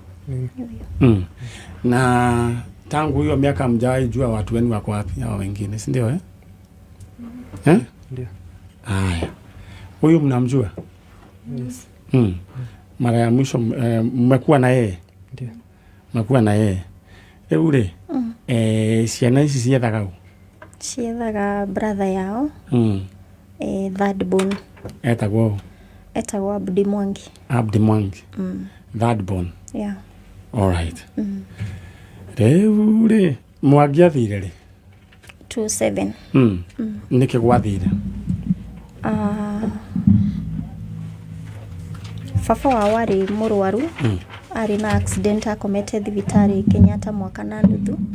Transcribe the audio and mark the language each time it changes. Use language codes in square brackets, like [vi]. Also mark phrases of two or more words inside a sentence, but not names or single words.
[sw] Na tangu hiyo miaka mjai jua watu wenu wako wapi hao wengine, si ndio Ndio. Haya. Huyu mnamjua? [en] Yes. [sw] Mara ya mwisho mmekuwa na yeye? Ndio. Mmekuwa na yeye. Ule [ki] ciana ici ciethaga [en] ciethaga brother yao. Third born. [ki] Etagwo Abdi Mwangi. Abdi Mwangi. [en] Third born. Yeah. All right. [ki] Ule Mwangi athire ri? 27. Niki gwathire? [sw] Baba wao [ki] arĩ mũrwaru, arĩ na accident akomete thibitarĩ Kenyatta mwaka na nuthu.